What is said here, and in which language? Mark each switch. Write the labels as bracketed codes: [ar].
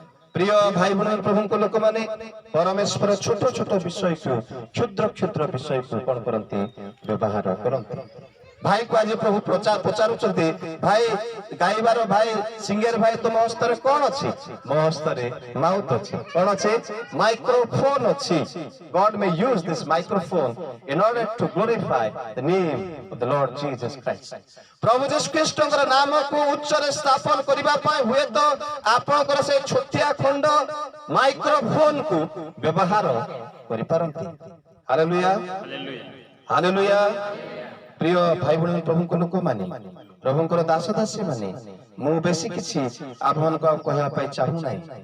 [or] ପ୍ରିୟ ଭାଇ ଭଉଣୀ, ପ୍ରଭୁଙ୍କ ଲୋକମାନେ, ପରମେଶ୍ୱର ଛୋଟ ଛୋଟ ବିଷୟକୁ, କ୍ଷୁଦ୍ର କ୍ଷୁଦ୍ର ବିଷୟକୁ କଣ କରନ୍ତି, ବ୍ୟବହାର କରନ୍ତି। ଭାଇକୁ ଆଜି ପ୍ରଭୁ ପଚାରୁଛନ୍ତି, ଭାଇ ଗାଇବାର ଭାଇ, ସିଙ୍ଗର ଭାଇ, ତୁମ ହସ୍ତରେ କଣ ଅଛି। ମୋ ହସ୍ତରେ ମାଉଥ ଅଛି। କଣ ଅଛି? ମାଇକ୍ରୋଫୋନ ଅଛି। [en] God may use this microphone in order to glorify the name of the Lord Jesus Christ. [or] ପ୍ରଭୁ ଯୀଶୁ ଖ୍ରୀଷ୍ଟଙ୍କର ନାମକୁ ଉଚ୍ଚରେ ସ୍ଥାପନ କରିବା ପାଇଁ ହୁଏତ ଆପଣଙ୍କର ସେଇ ଛୋଟିଆ ଖଣ୍ଡ ମାଇକ୍ରୋଫୋନକୁ ବ୍ୟବହାର କରିପାରନ୍ତି। ହାଲେଲୁୟା ହାଲେଲୁୟା प्रिय भाई भौणी प्रभुଙ୍କ ଲୋକମାନେ ପ୍ରଭୁଙ୍କର ଦାସ ଦାସୀ ମାନେ ମୁଁ ବେଶୀ କିଛି ଆପଣଙ୍କୁ କହିବା ପାଇଁ ଚାହୁଁ ନାହିଁ।